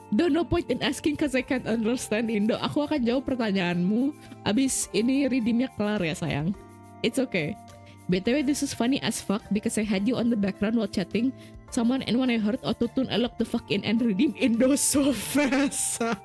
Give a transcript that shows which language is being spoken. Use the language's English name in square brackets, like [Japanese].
[English] Don't no point in asking cause I can't understand Indo. [Indonesian] Aku akan jawab pertanyaanmu abis ini redeemnya kelar ya sayang. [English] It's okay. BTW this is funny as fuck because I had you on the background while chatting someone and when I heard autotune I locked the fuck in and redeem Indo so fast.